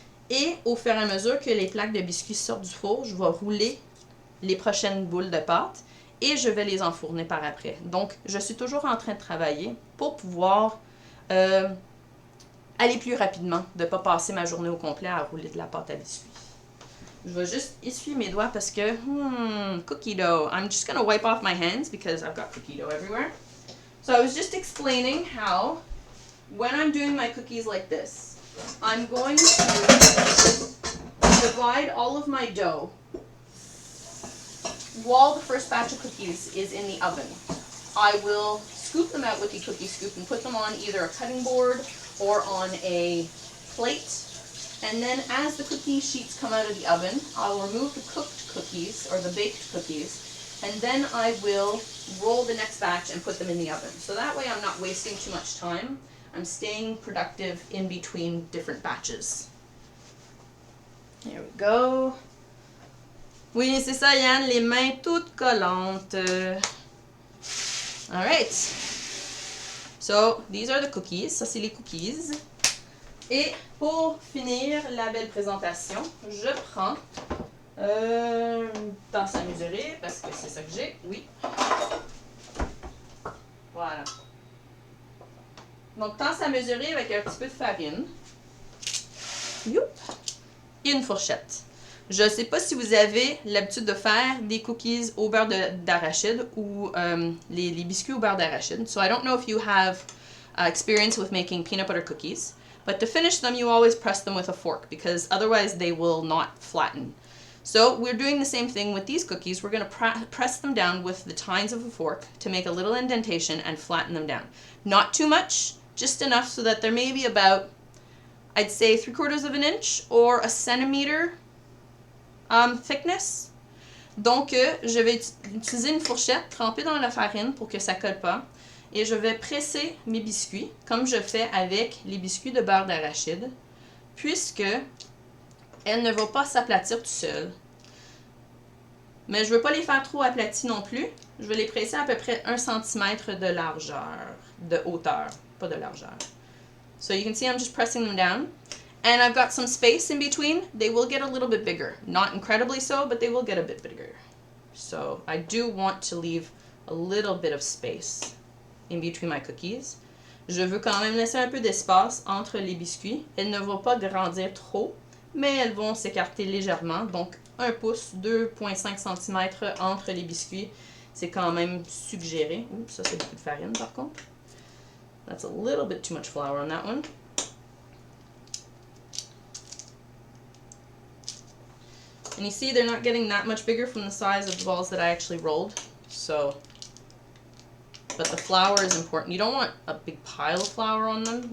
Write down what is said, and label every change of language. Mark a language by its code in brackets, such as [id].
[fr] Et au fur et à mesure que les plaques de biscuits sortent du four, je vais rouler les prochaines boules de pâte et je vais les enfourner par après. Donc, je suis toujours en train de travailler pour pouvoir aller plus rapidement, de ne pas passer ma journée au complet à rouler de la pâte à biscuits. Je vais juste essuyer mes doigts parce que, cookie dough. [en] I'm just going to wipe off my hands because I've got cookie dough everywhere. So I was just explaining how, when I'm doing my cookies like this, I'm going to divide all of my dough while the first batch of cookies is in the oven. I will scoop them out with the cookie scoop and put them on either a cutting board or on a plate. And then as the cookie sheets come out of the oven, I'll remove the cooked cookies or the baked cookies, and then I will roll the next batch and put them in the oven. So that way I'm not wasting too much time. I'm staying productive in between different batches. There we go. [fr] Oui, c'est ça, Yann, les mains toutes collantes. [en] Alright. So, these are the cookies. [fr] Ça, c'est les cookies. Et pour finir la belle présentation, je prends une tasse à mesurer, parce que c'est ça que j'ai, oui. Voilà. Donc, tasse à mesurer avec un petit peu de farine. Youp. Et une fourchette. Je ne sais pas si vous avez l'habitude de faire des cookies au beurre d'arachide ou les biscuits au beurre d'arachide. [en] So I don't know if you have experience with making peanut butter cookies. But to finish them, you always press them with a fork because otherwise they will not flatten. So we're doing the same thing with these cookies. We're going to press them down with the tines of a fork to make a little indentation and flatten them down. Not too much, just enough so that they're maybe about, I'd say 3/4 of an inch or a centimeter thickness. [fr] Donc, je vais utiliser une fourchette trempée dans la farine pour que ça ne colle pas. Et je vais presser mes biscuits, comme je fais avec les biscuits de beurre d'arachide, puisque elle ne va pas s'aplatir tout seul. Mais je ne veux pas les faire trop aplatis non plus. Je vais les presser à peu près 1 cm de largeur, de hauteur, pas de largeur. [en] So you can see I'm just pressing them down. And I've got some space in between. They will get a little bit bigger. Not incredibly so, but they will get a bit bigger. So I do want to leave a little bit of space in between my cookies. [fr] Je veux quand même laisser un peu d'espace entre les biscuits. Elles ne vont pas grandir trop, mais elles vont s'écarter légèrement. Donc 1 pouce, 2,5 cm entre les biscuits, c'est quand même suggéré. Oups, ça c'est beaucoup de farine par contre. [en] That's a little bit too much flour on that one. And you see they're not getting that much bigger from the size of the balls that I actually rolled. So, but the flour is important. You don't want a big pile of flour on them.